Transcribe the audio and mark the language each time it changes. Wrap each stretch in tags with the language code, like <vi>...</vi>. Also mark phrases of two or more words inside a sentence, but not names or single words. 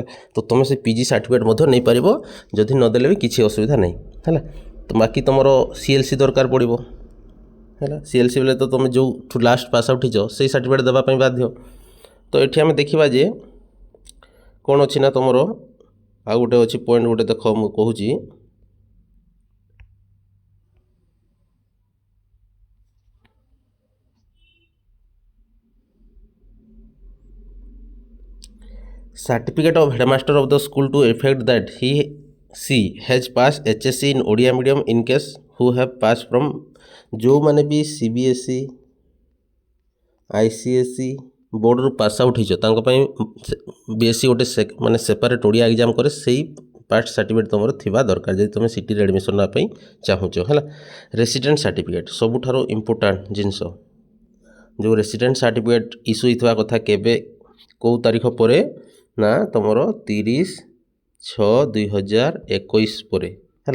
<or>ତ ତୁମେ ସେ PG ସାର୍ଟିଫିକେଟ୍ ମଧ୍ୟ ନେଇପାରିବ, ଯଦି ନଦେଲେ ବି କିଛି ଅସୁବିଧା ନାହିଁ ହେଲା। ତ ବାକି ତୁମର CLC ଦରକାର ପଡ଼ିବ ହେଲା। CLC ବେଲେ ତ ତୁମେ ଯେଉଁଠୁ</or> <en>last pass out</en> <or>ହେଇଛ ସେଇ ସାର୍ଟିଫିକେଟ୍ ଦେବା ପାଇଁ ବାଧ୍ୟ। ତ ଏଠି ଆମେ ଦେଖିବା ଯେ କ'ଣ ଅଛି ନା ତୁମର ଆଉ ଗୋଟେ ଅଛି ପଏଣ୍ଟ ଗୋଟେ ଦେଖ ମୁଁ କହୁଛି</or> <en>certificate of headmaster of the school to effect that she has passed HSC in ଓଡ଼ିଆ medium in case who have passed from</en> <or>ଯେଉଁମାନେ ବି</or> <en>CBSE</en> <or>ICSE ବୋର୍ଡ଼ରୁ</or> <en>pass out</en> <or>ହେଇଛ ତାଙ୍କ ପାଇଁ BSc ଗୋଟେ ମାନେ ସେପାରେଟ୍ ଓଡ଼ିଆ ଏକ୍ଜାମ୍ କରେ ସେଇ</or> <en>pass certificate</en> <or>ତୁମର ଥିବା ଦରକାର ଯଦି ତୁମେ ସିଟିରେ ଆଡ଼ମିସନ୍ ନେବା ପାଇଁ ଚାହୁଁଛ ହେଲା।</or> <en>resident certificate</en> <or>ସବୁଠାରୁ ଇମ୍ପୋର୍ଟାଣ୍ଟ ଜିନିଷ ଯେଉଁ</or> <en>resident certificate issue</en> <or>ହେଇଥିବା କଥା କେବେ କେଉଁ ତାରିଖ ପରେ ନା ତୁମର 30/6/2021 ପରେ ହେଲା।</or>